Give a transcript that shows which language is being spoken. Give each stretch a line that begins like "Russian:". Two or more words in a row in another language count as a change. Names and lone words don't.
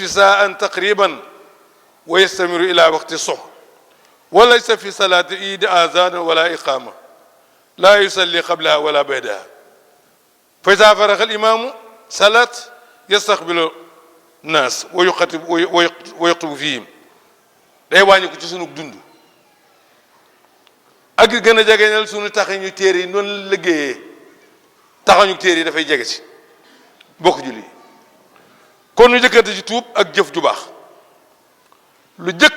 Arabic: ساعة تقريبا ويستمر إلى وقت الصبح وليس في صلاة العيد آذان ولا إقامة لا يصلي قبلها ولا بعدها فإذا فرغ الإمام صلاة يستقبل الناس ويخطب فيهم
Wolof: day wàññi ko ci sunu dund ak gën a jegeñal sunu taxañu téere yi noonu liggéeyee taxañu téere yi dafay jege ci bokk julli kon ñu jëkkante ci tuub ak jëf ju baax lu